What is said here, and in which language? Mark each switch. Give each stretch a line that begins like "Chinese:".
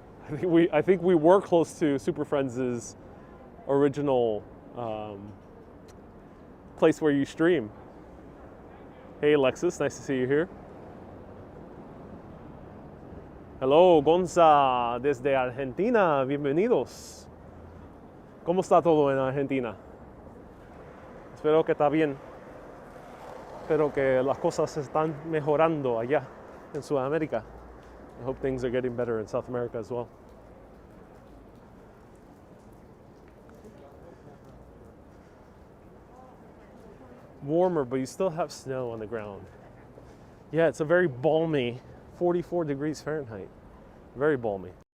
English: I think we were close to Super Friends' original place where you stream. Hey, Alexis, nice to see you here. Hello,
Spanish: Gonza, desde Argentina, bienvenidos. ¿Cómo está todo en Argentina? Espero que está bien. Espero que las cosas se están mejorando allá en Sudamérica.
English: I hope things are getting better in South America as well. Warmer, but you still have snow on the ground. Yeah, it's a very balmy 44 degrees Fahrenheit. Very balmy.